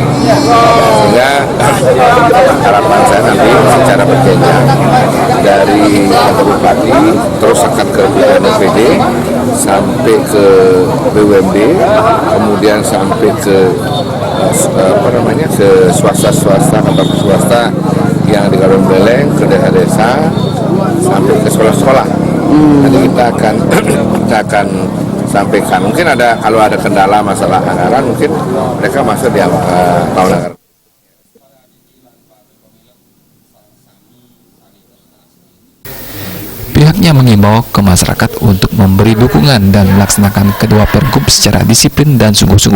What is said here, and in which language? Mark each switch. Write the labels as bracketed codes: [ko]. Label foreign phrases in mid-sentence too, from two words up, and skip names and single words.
[id] Sehingga harapan saya nanti secara berjenjang dari kantor bupati terus akan ke BPD sampai ke BUMD, kemudian sampai ke ke swasta kantor swasta yang di Kabupaten Buleleng, ke desa-desa sampai ke sekolah-sekolah. Nanti kita akan sampaikan. Mungkin kalau ada kendala masalah anggaran, mungkin mereka masuk di tahun anggaran. Pihaknya mengimbau ke masyarakat untuk memberi dukungan dan melaksanakan kedua Pergub secara disiplin dan sungguh-sungguh.